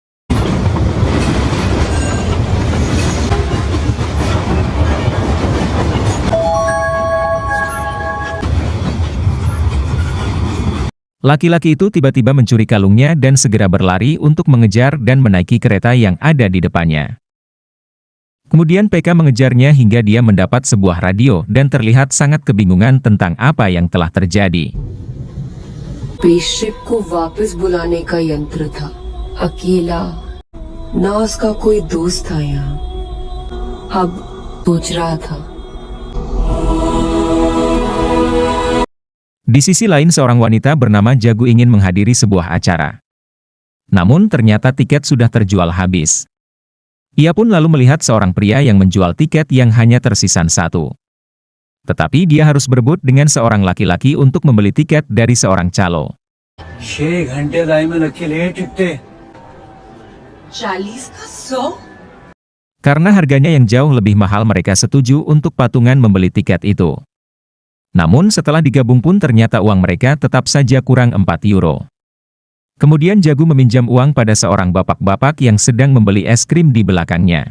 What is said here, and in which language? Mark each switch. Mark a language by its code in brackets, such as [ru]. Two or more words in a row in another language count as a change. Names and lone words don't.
[id] Laki-laki itu tiba-tiba mencuri kalungnya dan segera berlari untuk mengejar dan menaiki kereta yang ada di depannya. Kemudian PK mengejarnya hingga dia mendapat sebuah radio dan terlihat sangat kebingungan tentang apa yang telah terjadi. [hi] स्पेसशिप को वापस बुलाने का यंत्र था, अकेला, ना उसका कोई दोस्त था यहाँ। अब सोच रहा था। [id] Di sisi lain seorang wanita bernama Jagu ingin menghadiri sebuah acara. Namun ternyata tiket sudah terjual habis. Ia pun lalu melihat seorang pria yang menjual tiket yang hanya tersisa satu. Tetapi dia harus berebut dengan seorang laki-laki untuk membeli tiket dari seorang calo. [hi] 6 घंटे लाइन में लग के लिए टिकटे 40 का 100? [id] Karena harganya yang jauh lebih mahal mereka setuju untuk patungan membeli tiket itu. Namun setelah digabung pun ternyata uang mereka tetap saja kurang 4 euro. Kemudian Jagu meminjam uang pada seorang bapak-bapak yang sedang membeli es krim di belakangnya.